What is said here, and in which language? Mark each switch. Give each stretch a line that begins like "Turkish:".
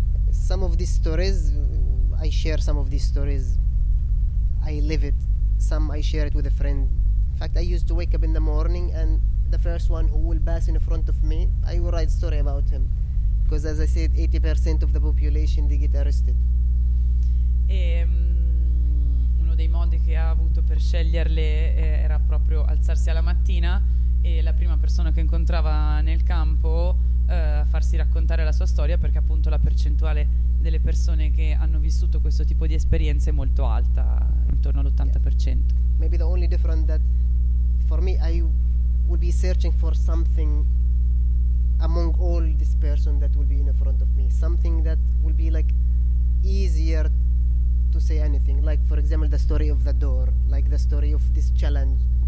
English: Some of these stories, I share some of these stories, I live it some I share it with a friend. In fact, I used to wake up in the morning and the first one who will pass in front of me, I will write a story about him. Because as I said, 80% of the population, they get arrested.
Italian: Uno dei modi che ha avuto per sceglierle era proprio alzarsi alla mattina e la prima persona che incontrava nel campo farsi raccontare la sua storia, perché appunto la percentuale delle persone che hanno vissuto questo tipo di esperienza è molto alta, intorno all'80%.
English: Yeah. Maybe the only difference that for me I will be searching for something among all this person that will be in front of me, something that will be like easier to say anything, like for example the story of the door, like the story of this challenge.